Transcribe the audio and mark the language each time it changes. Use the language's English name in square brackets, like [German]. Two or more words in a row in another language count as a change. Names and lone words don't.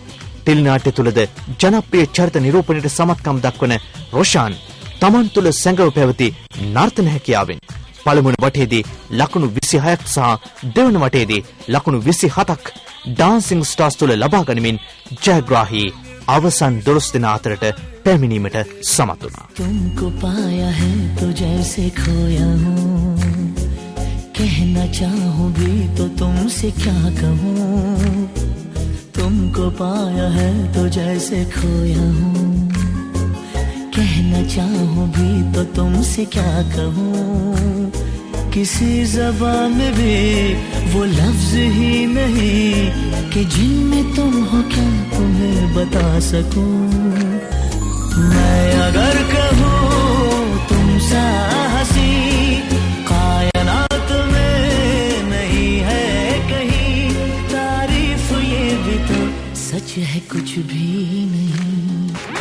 [Sinhala] ටෙලිනාට්‍ය තුළද ජනප්‍රිය චරිත නිරූපණයට සමත්කම් දක්වන රොෂාන් තමන් තුළ සැඟව පැවති නර්තන හැකියාවෙන් පළමුවන වටයේදී ලකුණු 26ක් සහ දෙවන වටයේදී ලකුණු 27ක් ඩාන්සිං ස්ටාර්ස් තුළ ලබා ගනිමින් ජයග්‍රාහී අවසන් 12 දෙනා අතරට පැමිණීමට සමත් වුණා. [Hindi] तुमको पाया है तो जैसे खोया हूँ कहना चाहूँ भी तो तुमसे क्या कहूँ तुमको पाया है तो जैसे खोया हूँ कहना चाहूँ भी तो तुमसे क्या कहूँ किसी ज़बान में भी वो लफ्ज़ ही नहीं कि जिनमें तुम हो क्या तुम्हें बता सकूं मैं अगर कहूँ तुम सा हसी कायनात में नहीं है कहीं तारीफ ये भी तो सच है कुछ भी नहीं.